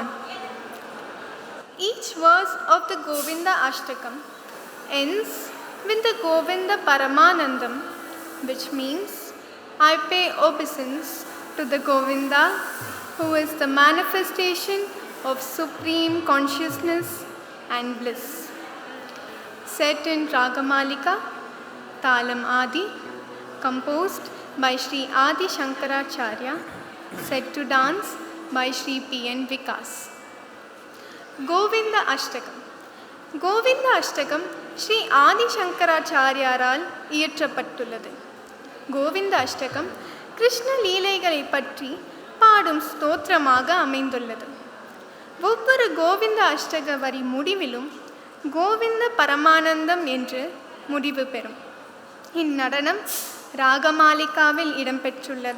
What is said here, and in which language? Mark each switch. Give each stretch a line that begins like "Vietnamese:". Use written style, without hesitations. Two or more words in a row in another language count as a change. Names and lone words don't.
English: Each verse of the Govinda Ashtakam ends with the Govinda Paramanandam, which means I pay obeisance to the Govinda, who is the manifestation of supreme consciousness and bliss. Set in Ragamalika, Talam Adi, composed by Sri Adi Shankaracharya, set to dance by Sri P.N. Vikas. Govinda Ashtakam.
Tamil: Govinda Ashtakam Sri Adi Shankaracharyaral இயற்றப்பட்டுள்ளது. கோவிந்த அஷ்டகம் கிருஷ்ண லீலைகளை பற்றி பாடும் ஸ்தோத்திரமாக அமைந்துள்ளது. ஒவ்வொரு கோவிந்த அஷ்டக வரி முடிவிலும் கோவிந்த பரமானந்தம் என்று முடிவு பெறும். இந்நடனம் ராகமாலிகாவில் இடம்பெற்றுள்ளது.